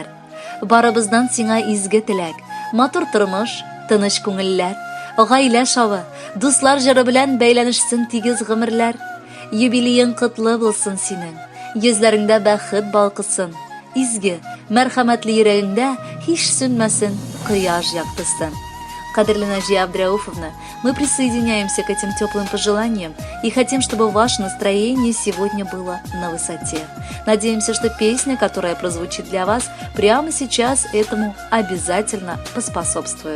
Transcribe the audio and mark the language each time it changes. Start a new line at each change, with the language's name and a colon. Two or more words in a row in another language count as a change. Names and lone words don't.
Tatar: Барыбыздан сиңа изге теләк, матур тормыш, тыныч күңелләр, гаилә шавы, дуслар җыры белән бәйләнешсен тигез гомерләр. Юбилеең котлы булсын синең, йөзләреңдә бәхет балкысын. Изге, мәрхәмәтле йөрәгеңдә һич сүнмәсен кояш яктысын. Кадерле Наджия Абдряуфовна,
Russian: мы присоединяемся к этим теплым пожеланиям и хотим, чтобы ваше настроение сегодня было на высоте. Надеемся, что песня, которая прозвучит для вас прямо сейчас, этому обязательно поспособствует.